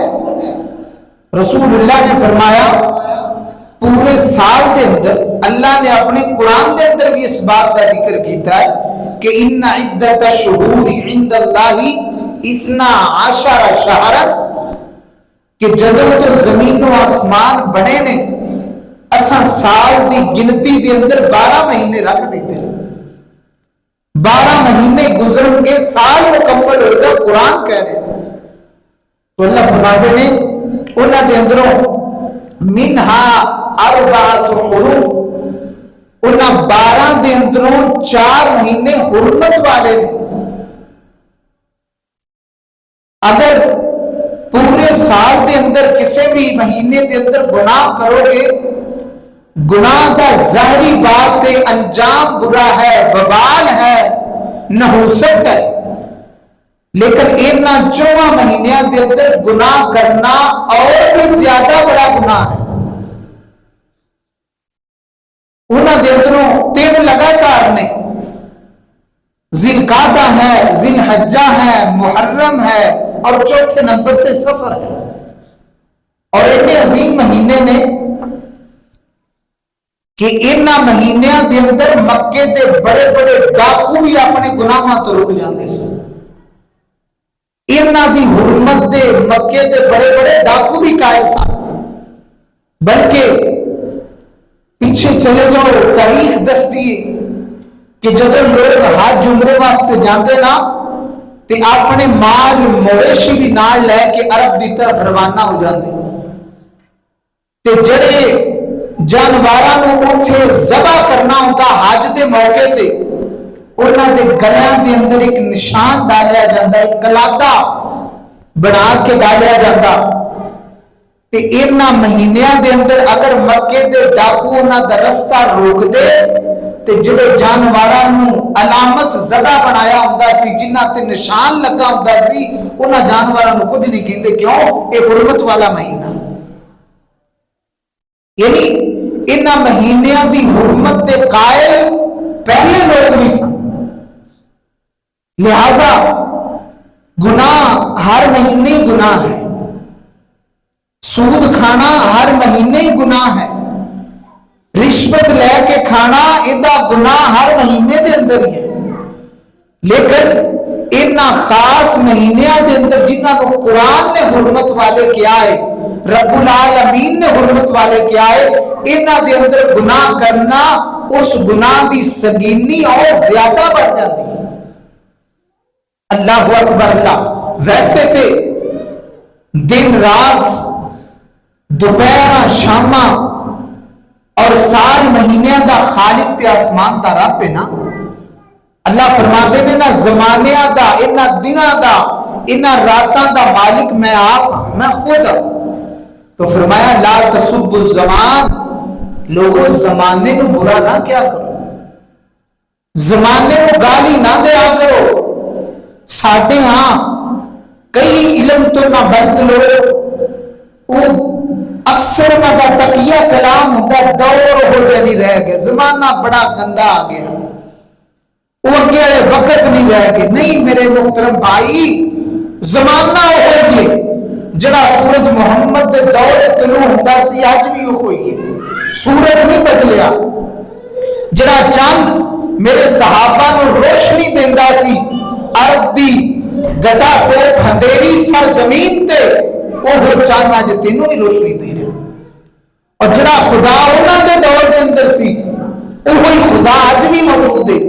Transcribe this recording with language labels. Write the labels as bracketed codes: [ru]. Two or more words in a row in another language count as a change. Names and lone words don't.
[pa] رسول اللہ نے فرمایا پورے سال دے اندر اللہ نے اپنے قرآن دے اندر بھی اس بات کا ذکر کیتا ہے کہ [ar] ان عدت الشہور عند اللہ 12 شہرا، [pa] کہ جدوں تو زمین و آسمان بنے نے اساں سال دی گنتی دے اندر 12 مہینے رکھ دیتے ہیں. 12 مہینے گزرن کے سال مکمل ہوئے گا، قرآن کہہ رہے ہیں. تو اللہ فرماتے ہیں انہاں دے اندروں [ar] منہا اربعۃ حرم، [pa] انہاں 12 دے اندروں 4 مہینے حرمت والے نے. اگر پورے سال دے اندر کسی بھی مہینے دے اندر گناہ کرو گے، گناہ دا ظاہری بات تے انجام برا ہے، وبال ہے، نحوست ہے. لیکن انہاں 4 مہینیاں دے اندر گناہ کرنا اور بھی زیادہ بڑا گناہ ہے. انہاں دے اندروں 3 لگاتار نے، ذی القعدہ ہے، ذی الحجہ ہے، محرم ہے، اور چوتھے نمبر تے سفر ہے. اور اتنے عظیم مہینے نے کہ انہاں مہینیاں دے اندر مکے دے بڑے بڑے ڈاکو بھی اپنے گناہاں تو رک جاندے سن. انہاں دی حرمت دے مکے دے بڑے بڑے ڈاکو بھی قائل سن. بلکہ پیچھے چلے جاؤ، تاریخ دستی کہ جب لوگ حج عمرے واسطے جاندے نا تے اپنے مال مویشی بھی نال لے کے عرب دی طرف روانہ ہو جاندے. تے جڑے جانوراں نوں اوتھے ذبح کرنا ہوندا حج دے موقع تے، انہاں دے گلیاں دے اندر ایک نشان ڈالیا جاتا، ایک کلادہ بنا کے ڈالیا جاتا. تے انہاں مہینیاں دے اندر اگر مکے دے ڈاکو انہاں دا رستہ روک دے تے جڑے جانوراں نوں علامت زدہ بنایا ہوندا سی، جنہاں تے نشان لگا ہوندا سی، انہاں جانوراں نوں کچھ نہیں کہندے. کیوں؟ اے حرمت والا مہینہ. یعنی انہاں مہینیاں دی حرمت دے قائل پہلے لوگ نہیں سن. لہذا گناہ ہر مہینے گناہ ہے، سود کھانا ہر مہینے ہی گناہ ہے، رشوت لے کے کھانا ادا گناہ ہر مہینے دے اندر ہی ہے. لیکن انہاں خاص مہینیاں دے اندر جنہاں کو قرآن نے حرمت والے کیا ہے، رب العالمین نے حرمت والے کیا ہے، انہاں دے اندر گناہ کرنا اس گناہ دی سنگینی اور زیادہ بڑھ جاتی ہے. [ar] اللہ اکبر اللہ. [pa] ویسے تے دن رات، دوپہر شامہ اور سال مہینے دا خالق تے آسمان دا رب ہے نا. اللہ فرماتے نے نا زمانیاں دا، انہاں دناں دا، انہاں راتاں دا مالک میں آپ ہوں، میں خود ہوں. تو فرمایا [ar] لا تسب الزمان، [ur] لوگوں زمانے کو برا نہ کیا کرو، زمانے کو گالی نہ دیا کرو. [pa] ساڈے ہاں کئی علم تو نہ بلد لوگ وہ اکثر انہاں دا تقیہ کلام ہوتا دور ہو جائے نہیں رہ گیا، زمانہ بڑا گندا آ گیا، وہ اگے والے وقت نہیں رہ گئے۔ نہیں میرے محترم بھائی، زمانہ ہوئی ہے جڑا سورج محمد دے دور طلوع ہوندا سی اج بھی ہوئی ہے، سورج نہیں بدلیا۔ جڑا چاند میرے صحابہ نو روشنی دیندا سی عرب دی گٹا ٹوپ اندھیری سرزمین تے، وہ چاند اج تینوں بھی روشنی دے رہا۔ اور جڑا خدا انہاں دے دور دے اندر سی وہی خدا اج بھی موجود ہے۔